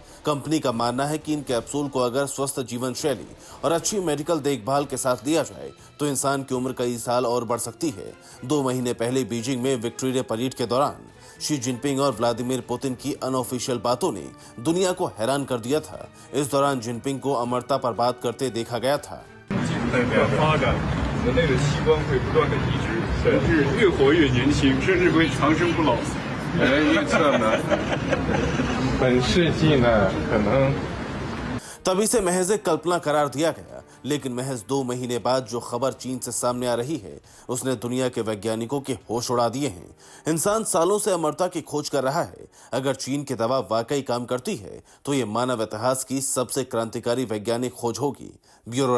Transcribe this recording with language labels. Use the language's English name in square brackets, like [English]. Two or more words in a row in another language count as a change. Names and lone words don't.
[Hindi] कंपनी का मानना है कि इन कैप्सूल को अगर स्वस्थ जीवन शैली और अच्छी मेडिकल देखभाल के साथ लिया जाए तो इंसान की उम्र कई साल और बढ़ सकती है। 2 महीने पहले बीजिंग में विक्ट्री डे परेड के दौरान शी जिनपिंग और व्लादिमीर पुतिन की अनऑफिशियल बातों ने दुनिया को हैरान कर दिया था। इस दौरान जिनपिंग को अमरता पर बात करते देखा गया था। [Chinese] 人类的器官会不断的移植，甚至越活越年轻，甚至会长生不老。预测呢？本世纪呢，可能 [Hindi] तभी से महज एक कल्पना करार दिया गया, लेकिन महज 2 महीने बाद जो खबर चीन से सामने आ रही है उसने दुनिया के वैज्ञानिकों के होश उड़ा दिए हैं। इंसान सालों से अमरता की खोज कर रहा है। अगर चीन की दवा वाकई काम करती है तो ये मानव इतिहास की सबसे क्रांतिकारी वैज्ञानिक खोज होगी।